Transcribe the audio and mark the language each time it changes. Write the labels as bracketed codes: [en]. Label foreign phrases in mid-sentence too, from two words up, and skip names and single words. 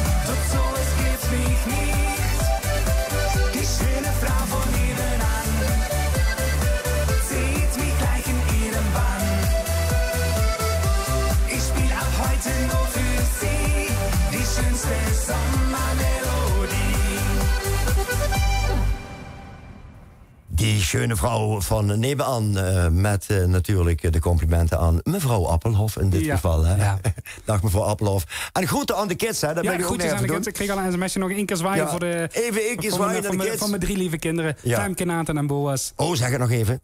[de] Doch so, es gibt mich nicht. Die schöne Frau von nebenan zieht mich gleich in ihren Bann. Ich spiel ab heute nur für sie die schönste Sommermelodie. Die schöne [nl] vrouw van nebenan, met natuurlijk de complimenten aan mevrouw Appelhof in dit geval. Hè? Ja. Dag mevrouw Appelhof. En groeten aan de kids, hè? Dat ben ik ook groetjes aan de kids. Ik kreeg al een sms'je nog één keer zwaaien voor de... Even één keer zwaaien naar de kids. Van mijn 3 lieve kinderen. Ja. Femke, Nathan en Boas. Oh, zeg het nog even.